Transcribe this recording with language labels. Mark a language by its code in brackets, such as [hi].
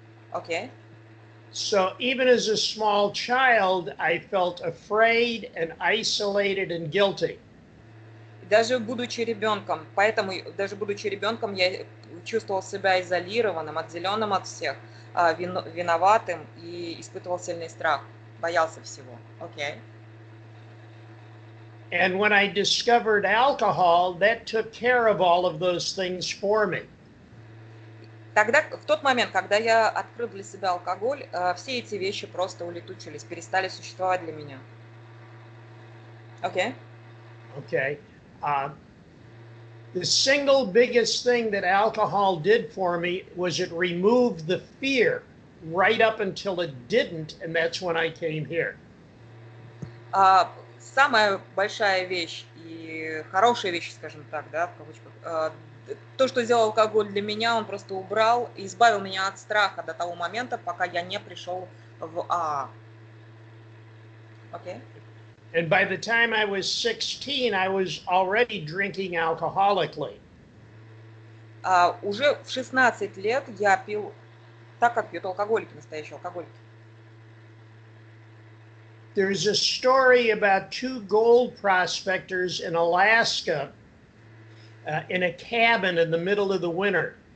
[ru] Окей? [en] So even as a small child, I felt afraid and isolated and guilty. [ru] Даже будучи ребенком, поэтому даже будучи ребенком, я чувствовал себя изолированным, отделенным от всех, виноватым и испытывал сильный страх, боялся всего. Окей. [en] And when I discovered alcohol, that took care of all of those things for me. [ru] Тогда, в тот момент, когда я открыл для себя алкоголь, все эти вещи просто улетучились, перестали существовать для меня. Окей? [en] Okay. The single biggest thing that alcohol did for me was it removed the fear right up until it didn't, and that's when I came here. [ru] Самая большая вещь и хорошая вещь, скажем так, да, в кавычках, то, что сделал алкоголь для меня, он просто убрал и избавил меня от страха до того момента, пока я не пришел в АА. Окей? [en] And by the time I was 16, I was already drinking alcoholically. [ru] Уже в 16 лет я пил так, как пьют алкоголики, настоящие алкоголики. [en] There's a story about two gold prospectors in Alaska in a cabin in the middle of the winter.